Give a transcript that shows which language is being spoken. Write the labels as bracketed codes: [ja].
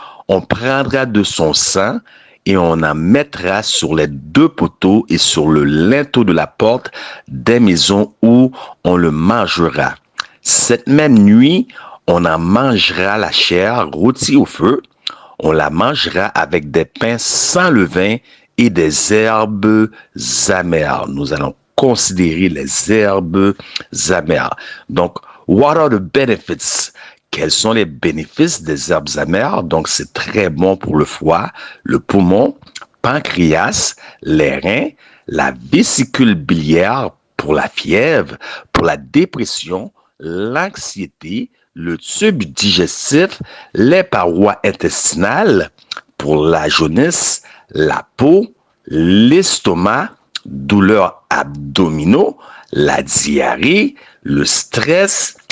[fr] On prendra de son sang et on en mettra sur les deux poteaux et sur le linteau de la porte des maisons où on le mangera. Cette même nuit, on en mangera la chair rôtie au feu. On la mangera avec des pains sans levain et des herbes amères. Nous allons considérer les herbes amères. [en] Donc, what are the benefits? [fr] Quels sont les bénéfices des herbes amères? Donc, c'est très bon pour le foie, le poumon, pancréas, les reins, la vésicule biliaire, pour la fièvre, pour la dépression, l'anxiété, le tube digestif, les parois intestinales, pour la jaunisse, la peau, l'estomac, douleurs abdominaux, la diarrhée, le stress.